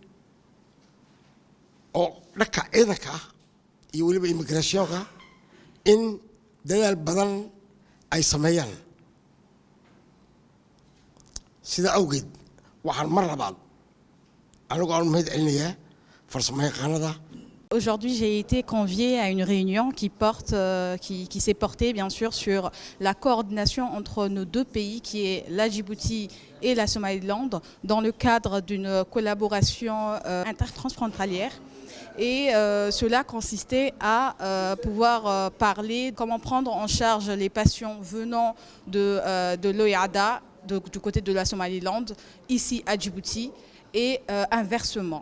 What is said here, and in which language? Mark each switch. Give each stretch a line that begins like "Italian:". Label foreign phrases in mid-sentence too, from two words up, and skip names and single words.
Somali: oo dhanka ciidanka ah iyo weliba immigrationka in dadaal badan ay sameeyaan sida awgeed waxaan mar labaad anigu aan mahad celinayaa farsamayaqaanada.
French: Aujourd'hui, j'ai été conviée à une réunion qui s'est portée bien sûr sur la coordination entre nos deux pays, qui est la Djibouti et la Somaliland, dans le cadre d'une collaboration intertransfrontalière. Et cela consistait à pouvoir parler comment prendre en charge les patients venant de l'OIADA, du côté de la Somaliland, ici à Djibouti, et inversement.